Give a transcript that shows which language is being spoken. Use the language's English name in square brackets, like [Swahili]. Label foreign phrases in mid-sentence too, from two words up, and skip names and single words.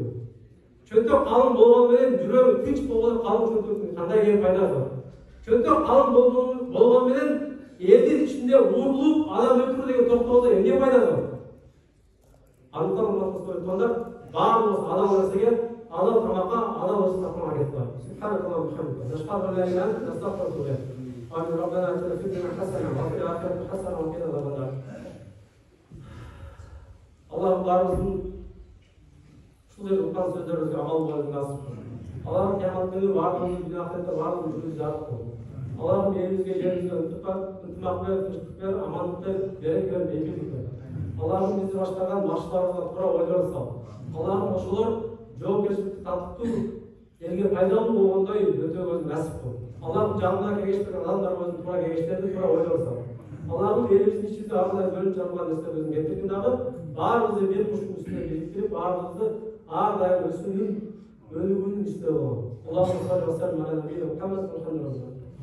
[Kyrgyz] Чөнтөк калың болгон менен жүрөгү тынч болгон калың чөнтөктүн кандай кээ пайдасы бар? Чөнтөк калың болгон менен элдин ичинде уурулуп, адам өлтүрүү деген токтолсо эмне пайдасы бар? Андыктан урматтуу мусулмандар, баарыбыз адал нерсеге, адал тамакка, адал ырыс тапканга аракет кылалы. [Arabic] سبحان الله وبحمده نشهد لا إله إلا أنت نستغفرك ونتوب إليك. Амин. ربنا آتنا في الدنيا حسنة وفي الآخرة حسنة وقنا عذاب النار. [Kyrgyz] Аллахым баарыбыздын ушул жерде уккан сөздөрүбүзгө амал кылууга насып кыл. Аллахым кыямат күнү баарыбыздын дүйнө ахиретте баарыбыздын жүзүбүздү жарык кыл. Аллахым элибизге, жерибизге ынтымак бер, тынчтык бер, амандык бер, береке бер, бейбитlik бер. Аллахым бизди баштаган башчыларыбызга туура ойлор сал. Аллахым ошолор жоопкерчиликти тартып, элге пайдалуу болгондой өтөгөнү насip кыл. Аллахым жанына кеңештерген адамдарыбыздын туура кеңештерди, туура ойлор сал. Аллахым элибиздин ичинде ар кандай бөлүнүп жарылган нерселердин кетиргин дагы баарыбызды бир куштун үстүнө бириктирип, баарыбызды ар дайым өсүүнүн өнүгүүнүн ичинде болгон. [Arabic] اللهم صل وسلم على نبينا محمد.